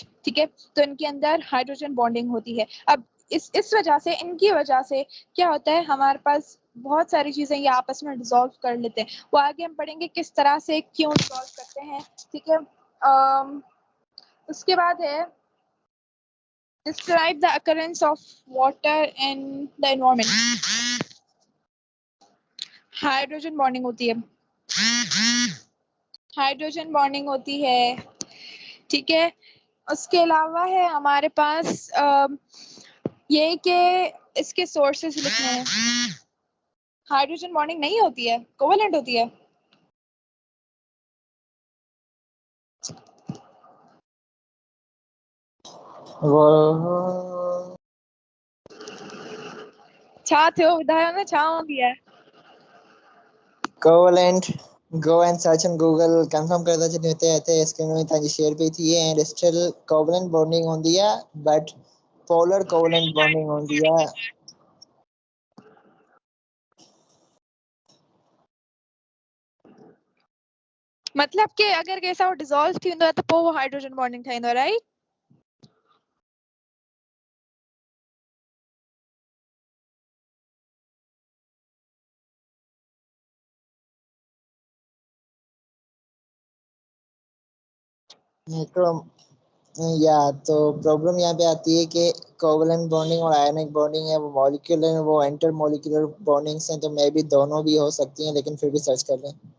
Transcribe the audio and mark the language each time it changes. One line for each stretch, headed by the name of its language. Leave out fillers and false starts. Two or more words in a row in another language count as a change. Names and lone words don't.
Hindi: ठीक है, तो इनके अंदर
English: hydrogen bonding
Hindi: होती है. अब इस वजह से, इनकी वजह से क्या होता है, हमारे पास बहुत सारी चीजें ये आपस में डिसॉल्व कर लेते हैं. वो आगे हम पढ़ेंगे किस तरह से, क्यों डिसॉल्व करते हैं. ठीक है, उसके बाद है
English: describe the occurrence of water in the environment. hydrogen bonding
Hindi: होती है,
English: hydrogen bonding
Hindi: होती है. ठीक है, उसके अलावा है हमारे पास ये कि इसके सोर्सेस लिखने हैं.
English: hydrogen bonding
Hindi: नहीं होती है, कोवेलेंट होती है.
Sindhi: छा थियो ॿुधायो न, छा हूंदी है कोवेलेंट.
English: Go and search on Google,
Sindhi: confirm करदा चली हिते स्क्रीन में तव्हांजी शेयर पई थी
English: and still covalent bonding
Sindhi: हूंदी आहे,
English: but polar covalent bonding
Sindhi: हूंदी आहे. मतलब कि अगर कैसा वो डिसॉल्व थींदो आहे त पोइ वो
English: hydrogen bonding
Sindhi: ठाहींदो, राइट.
Hindi: या तो प्रॉब्लम यहाँ पे आती है कि
English: covalent bonding
Hindi: और
English: ionic bonding
Hindi: है वो मॉलिक्यूलर, वो
English: inter molecular bondings
Hindi: हैं, तो मे भी दोनों भी हो सकती हैं, लेकिन फिर भी सर्च कर लें.